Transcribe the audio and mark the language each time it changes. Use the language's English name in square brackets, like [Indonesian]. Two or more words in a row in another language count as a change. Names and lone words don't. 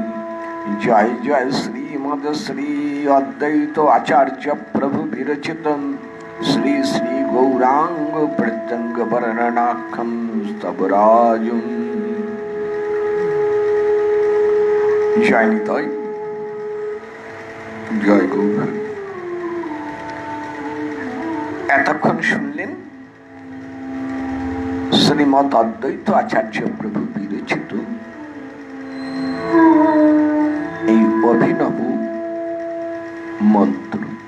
[Sanskrit] जय जय श्रीमद् श्री अद्वैत आचार्य प्रभु विरचितम् श्री श्री गौरांग प्रत्यंग वर्णनाखम स्तवराजुम। जय निताय, जय गौर। [Bangla] এতক্ষণ শুনলেন শ্রীমৎ অদ্বৈত আচার্য প্রভু বিরচিত এই অভিনব মন্ত্র।